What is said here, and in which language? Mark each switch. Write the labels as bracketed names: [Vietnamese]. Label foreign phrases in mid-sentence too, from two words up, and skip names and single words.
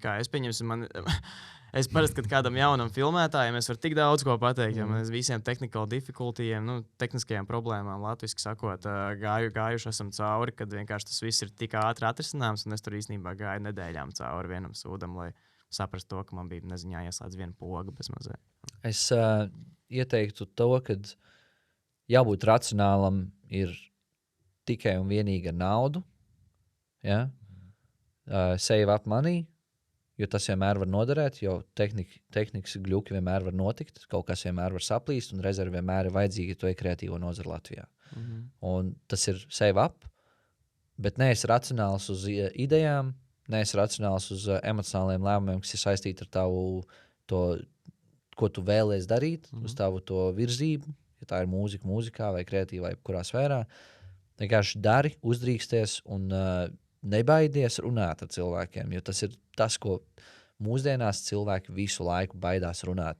[Latvian] Kā es pieņemsim, es parasti, kad kādam jaunam filmētājiem, es varu tik daudz ko pateikt, jo mēs visiem [English] technical difficultyiem, [Latvian] tehniskajām problēmām, latviski sakot, gājuši esam cauri, kad vienkārši tas viss ir tik ātri atrisināms, un es tur īstenībā gāju nedēļām cauri vienam sūdam, lai saprastu to, ka man bija, nezinu, jāieslēdz viena poga bez mazē. Es ieteiktu to, kad jābūt racionālam ir tikai un vienīgi ar naudu, [English] save up money, [Latvian] jo tas vienmēr var noderēt, jo tehnikas gļuki vienmēr var notikt, kaut kas vienmēr var saplīst, un rezervi vienmēr ir vajadzīgi, ja tu ej kreatīvo nozari Latvijā. Un tas ir [English] save up, [Latvian] bet neesi racionāls uz idejām, neesi racionāls uz emocionāliem lēmumiem, kas ir saistīti ar tavu, to, ko tu vēlies darīt, uz tavu to virzību, ja tā ir mūzikā vai kreatīvā, kurā sfērā. Vienkārši dari, uzdrīksties un nebaidies runāt ar cilvēkiem, jo tas ir tas, ko mūsdienās cilvēki visu laiku baidās runāt.